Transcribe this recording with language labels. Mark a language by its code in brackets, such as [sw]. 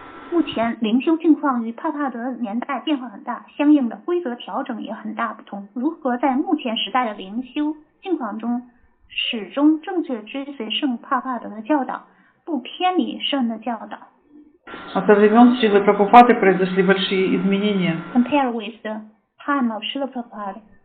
[zh] 目前灵修境况与帕帕德年代变化很大，相应的规则调整也很大不同。如何在目前时代的灵修境况中，始终正确追随圣帕帕德的教导，不偏离圣的教导？ [ru] Со времен Шрилы Прабхупады произошли большие изменения. [en] Compare with the time of Srila Prabhupada.